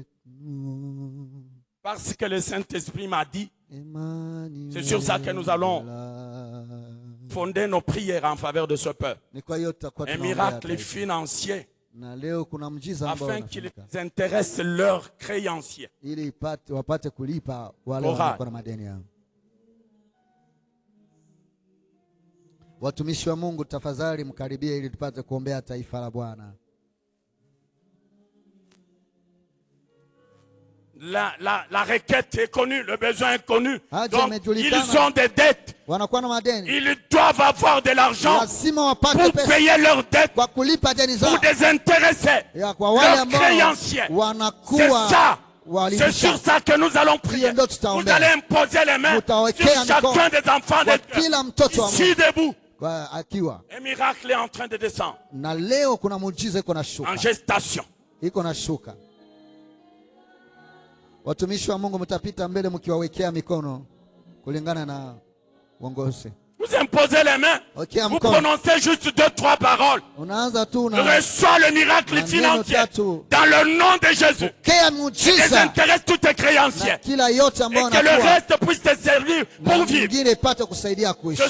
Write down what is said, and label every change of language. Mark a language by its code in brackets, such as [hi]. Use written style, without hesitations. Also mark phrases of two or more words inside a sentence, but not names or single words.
[fr] Parce que le Saint-Esprit m'a dit, c'est sur ça que nous allons fonder nos prières en faveur de ce peuple. Un miracle financier, afin qu'ils intéressent leurs créanciers. [sw] Watumishi wa Mungu, tafadhali mkaribie ili tupate kuombea taifa la Bwana. [fr] La requête est connue, le besoin est connu. Donc, ils ont des dettes. Ils doivent avoir de l'argent pour payer leurs dettes, pour désintéresser leurs créanciers. C'est ça. C'est sur ça que nous allons prier. Vous allez imposer les mains sur chacun des enfants de Dieu. Ici debout. Un miracle est en train de descendre. En gestation. [sw] Watumishi wa Mungu, mtapita mbele mkiwawekea mikono kulingana na uongozi. [fr] Vous imposez les mains. Vous prononcez juste 2-3 paroles. Reçois le miracle financier dans le nom de Jésus. Désintéresse tous tes créanciers. Et que le reste puisse te servir pour vivre.